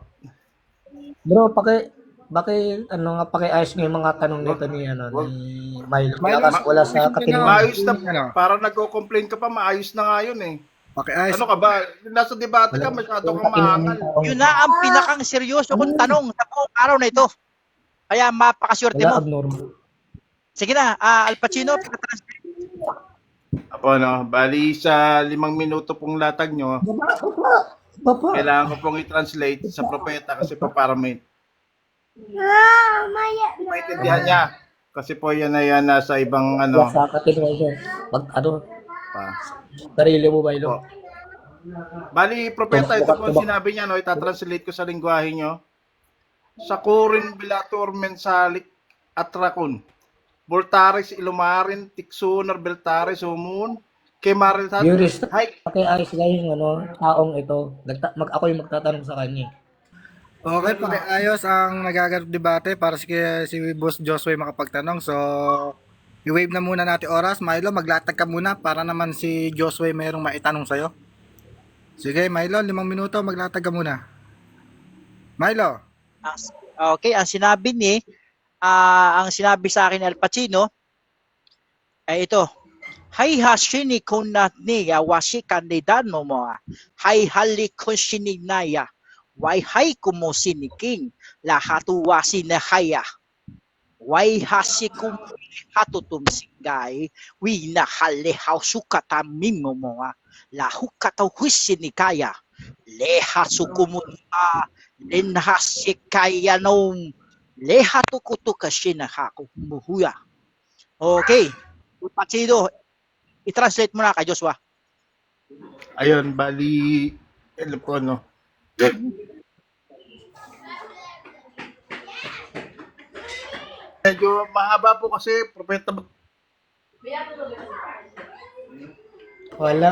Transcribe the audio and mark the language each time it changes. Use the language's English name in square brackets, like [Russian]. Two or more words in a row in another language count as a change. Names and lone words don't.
[Filipino] Bro, pakiayos mo yung mga tanong nito ni Milo. Wala sa katinungan. maayos na, parang nagko-complain ka pa, maayos na nga yun eh. Pakiayos. Ano ka ba? Nasa debate ka, masyado kang maangal. Yun na ang pinakang seryoso kong tanong sa buong araw na ito. Kaya mapakaswerte Wala mo. abnormal. Sige na, Al Pacino, pinatranslate. Apo, no? Bali sa 5 minuto pong latag nyo, Papa. kailangan ko pong i-translate sa propeta kasi po para maintindihan niya. Kasi po yan na yan nasa ibang Wala sa katinungan. pa. Sarili mo, Milo. Po. Bali, propeta, ito po sinabi niya, no? Itatranslate ko sa lingwahe nyo. Sa Kurin Bilator Mensalik Atrakon. Voltaris Ilumarin Tiksunar Beltaris Umun. Kemaril Jurist, Hay. pakiayos lang yung taong ito. Ako yung magtatanong sa kanya. Okay, pakiayos ang nagaganap debate para si Boss Joshua makapagtanong. So, i-wave na muna natin oras. Milo, maglatag ka muna para naman si Joshua mayroong maitanong sa'yo. Sige, Milo, 5 minuto, maglatag ka muna. Milo. Okay, ang sinabi sa akin ni Al Pacino ay ito. Hay hashini kunatniya washi kandidano mo. Hay hali kunshininaya. Why hay kumusiniking lahatu wasinahaya. Why hasikum hatutum singay wina hale hausukata mimomoa lahukata husinikaya leha sukumuta lenhasikaya nom leha tukutuka shinahaku muhuya. Okay, Pacino, i-translate mo na kay Joshua. Ayun, bali, ano po, no? Medyo mahaba po kasi, propeta. Wala.